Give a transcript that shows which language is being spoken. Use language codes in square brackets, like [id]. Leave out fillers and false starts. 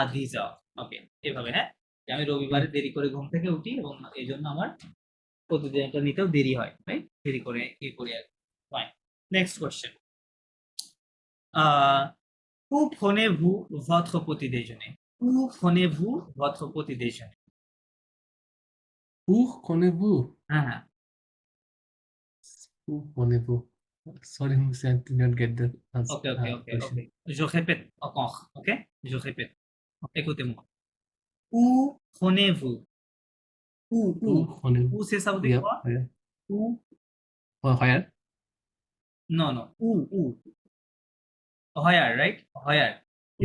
[fr] 10 heures, [bn] ওকে, এভাবে, হ্যাঁ, যে আমি রবিবারে দেরি করে ঘুম থেকে উঠি এবং এই জন্য আমার প্রতিদিন এটা নিতেও দেরি হয়, রাইট? দেরি করে করি আর fine. [en] next question, [fr] où prenez-vous votre petit déjeuner? Où prenez-vous votre petit déjeuner? Où connaissez-vous? [bn] হ্যাঁ, [fr] Où connaissez-vous? [en] Sorry, I did not get the answer, okay, question. [fr] je répète encore, ok, je répète, écoutez-moi, où prenez-vous? Où Où connaissez-vous? où c'est ça veut dire quoi? [en] Where? [fr] Où? [en] Where? [fr] Non, où [en] where, right? Where? Où?